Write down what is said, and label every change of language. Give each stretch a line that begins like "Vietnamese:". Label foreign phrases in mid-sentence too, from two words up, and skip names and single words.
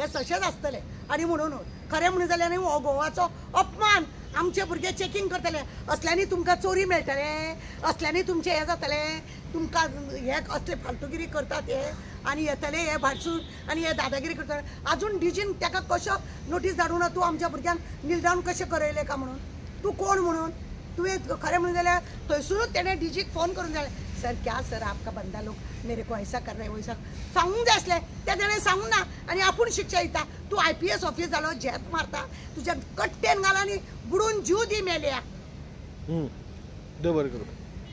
Konkani: तशेंच आसतलें आनी म्हणून खरें म्हणून जाल्यार हो गोवाचो अपमान आमचे भुरगे चेकिंग करतले असल्यांनी तुमकां चोरी मेळटले असल्यांनी तुमचें हें जातलें तुमकां हे असले फालतूगिरी करतात हे आनी येतले हे भाटसून आनी हे दादागिरी करतले आजून डीजीन ताका कशो नोटीस धाडूं ना तूं आमच्या भुरग्यांक नील डावन कशें करयलें काय म्हणून तूं कोण म्हणून तुवें खरें म्हणून जाल्यार थंयसरूच तेणें डीजीक फोन करून जाय
Hindi: सर क्या सर आपका बंदा लोग मेरे को ऐसा कर रहे वैसा
Konkani: सांगूंक जाय आसलें त्या तेणें सांगूंक ना आनी आपूण शिक्षा दिता तूं IPS ऑफिस जालो झेत मारता तुज्या कट्टेन घाल आनी बुडून जीव दी मेल्या देव बरें करूं